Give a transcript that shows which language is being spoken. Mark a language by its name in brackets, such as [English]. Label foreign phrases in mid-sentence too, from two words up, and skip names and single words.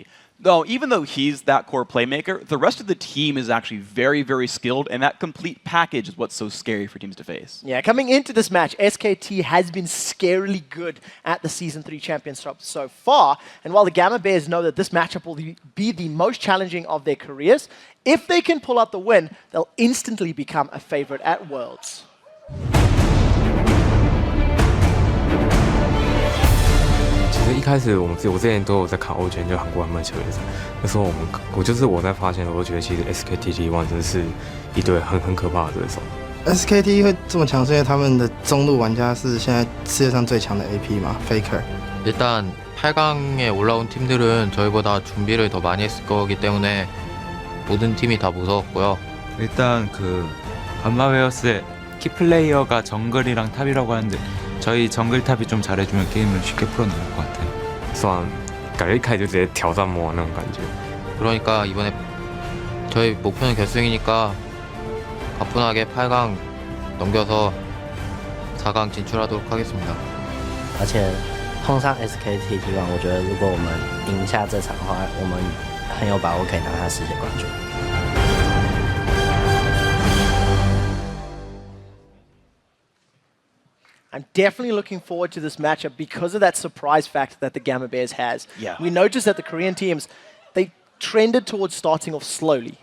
[English] Though, even though he's that core playmaker, the rest of the team is actually very, very skilled, and that complete package is what's so scary for teams to face. Yeah, coming into this match, SKT has been scarily good at the Season 3 Championship so far, and while the Gamma Bears know that this matchup will be the most challenging of their careers, if they can pull out the win, they'll instantly become a favorite at Worlds. [Chinese] 其实一开始我之前都有在看欧圈，就韩国他们的球员赛。那时候我在发现，我都觉得其实 SKT T1 真是一队很可怕的对手。 SKT 会这么强，是因为他们的中路玩家是现在世界上最强的 AP 嘛 ，Faker。 [Korean] 일단 8강에 올라온 팀들은 저희보다 준비를 더 많이 했을 거기 때문에 모든 팀이 다 무서웠고요. 일단 그 감마웨어스의 키플레이어가 정글이랑 탑이라고 하는데 저희 정글 탑이 좀 잘해주면 게임을 쉽게 풀어내는 것 같아요. [Chinese] 感觉一开始就直接挑战魔王那种感觉。 [Korean] 그러니까 이번에 저희 목표는 결승이니까 가뿐하게 8강 넘겨서 4강 진출하도록 하겠습니다. [Chinese] 而且碰上 SKT T1，我觉得如果我们赢下这场的话，我们很有把握可以拿下世界冠军。 [English] I'm definitely looking forward to this matchup because of that surprise factor that the Gamma Bears has. Yeah. We noticed that the Korean teams, they trended towards starting off slowly.